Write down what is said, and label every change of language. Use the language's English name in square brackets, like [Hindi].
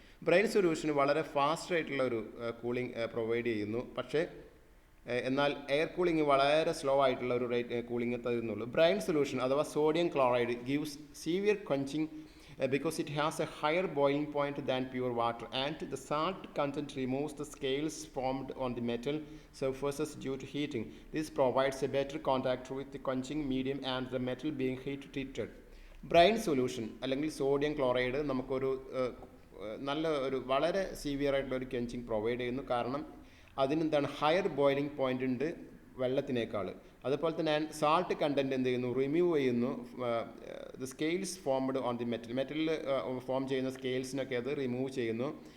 [Malayalam] Brine സൊല്യൂഷന് വളരെ fast ആയിട്ടുള്ള ഒരു കൂളിംഗ് പ്രൊവൈഡ് ചെയ്യുന്നു, പക്ഷേ എന്നാൽ എയർ കൂളിംഗ് വളരെ സ്ലോ ആയിട്ടുള്ള ഒരു കൂളിംഗ് തരുന്നുള്ളൂ. [English] Brine solution അഥവാ sodium chloride gives severe quenching because it has a higher boiling point than pure water, and the salt content removes the scales formed on the metal surfaces due to heating. This provides a better contact with the quenching medium and the metal being heat treated. [Malayalam] Brine solution അല്ലെങ്കിൽ sodium chloride നമുക്കൊരു നല്ല ഒരു വളരെ severe ആയിട്ടുള്ള ഒരു quenching provide ചെയ്യുന്നു. കാരണം അതിനെന്താണ്, ഹയർ ബോയിലിംഗ് പോയിന്റ് ഉണ്ട് വെള്ളത്തിനേക്കാൾ. അതുപോലെ തന്നെ സാൾട്ട് കണ്ടൻറ്റ് എന്ത് ചെയ്യുന്നു, റിമൂവ് ചെയ്യുന്നു. [English] the scales formed on the [Malayalam] മെറ്റലിൽ form ചെയ്യുന്ന സ്കെയിൽസിനൊക്കെ അത് റിമൂവ് ചെയ്യുന്നു.